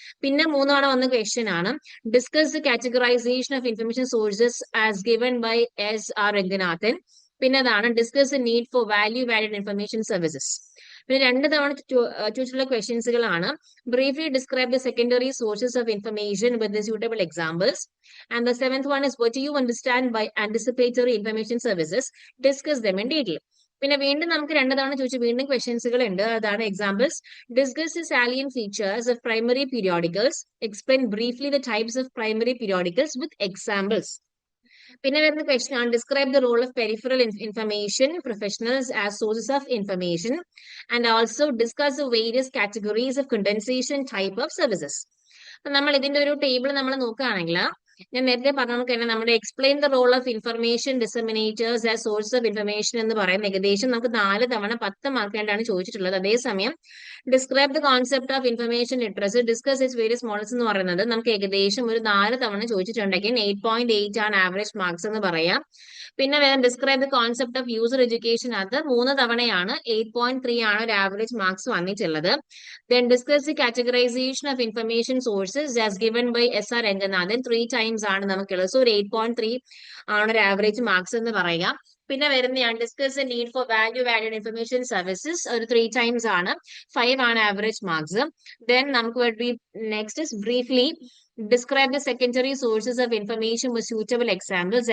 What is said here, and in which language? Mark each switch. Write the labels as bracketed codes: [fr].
[ml] പിന്നെ 3 തവണ വന്ന ക്വസ്റ്റ്യൻ ആണ് [en] Discuss the categorization of information sources as given by S.R. Ranganathan. [ml] പിന്നെ അതാണ് [en] Discuss the need for value valid information services. [ml] പിന്നെ 2 തവണ ചോദിച്ചിട്ടുള്ള ക്വസ്റ്റ്യൻസുകളാണ് [en] Briefly describe the secondary sources of information with the suitable examples. And the 7th one is what do you understand by anticipatory information services? Discuss them in detail. [ml] പിന്നെ വീണ്ടും നമുക്ക് 2 തവണ ചോദിച്ച വീണ്ടും ക്വസ്റ്റ്യൻസുകൾ ഉണ്ട്. അതാണ് examples. [en] Discuss the salient features of primary periodicals. Explain briefly the types of primary periodicals with examples. [ml] പിന്നെ വരുന്ന ക്വസ്റ്റ്യൻ ആണ് [en] Describe the role of peripheral information professionals as sources of information and also discuss the various categories of condensation type of services. [ml] നമ്മൾ ഇതിന്റെ ഒരു table നമ്മൾ നോക്കുകയാണെങ്കിൽ ഞാൻ നേരത്തെ പറഞ്ഞ നമുക്ക് തന്നെ നമ്മുടെ [en] explain the role of information [ml] ഡിസമിനേറ്റേഴ്സ് as source of information എന്ന് പറയുന്നത് ഏകദേശം നമുക്ക് 4 തവണ 10 മാർക്കായിട്ടാണ് ചോദിച്ചിട്ടുള്ളത്. അതേസമയം [en] describe the concept of information literacy, discuss its various models [ml] എന്ന് പറയുന്നത് നമുക്ക് ഏകദേശം ഒരു 4 തവണ ചോദിച്ചിട്ടുണ്ടെങ്കിൽ 8.8 ആണ് ആവറേജ് മാർക്സ് എന്ന് പറയാം. പിന്നെ വേറെ [en] describe the concept of user education, [ml] അത് 3 തവണയാണ് 8.3 ആണ് ഒരു ആവറേജ് മാർക്സ് വന്നിട്ടുള്ളത്. [en] Then discuss the categorization of information sources as given by S.R. Ranganathan. [ml] 3 times ആണ് നമുക്കുള്ളത്. സോ ഒരു 8.3 ആണ് ഒരു ആവറേജ് മാർക്സ് എന്ന് പറയാം. പിന്നെ വരുന്നതാണ് [en] discuss the need for value valid information services, [ml] ഒരു 3 times ആണ്, 5 ആണ് ആവറേജ് മാർക്സ്. [en] Then നമുക്ക് next is briefly describe the secondary sources of information with suitable examples.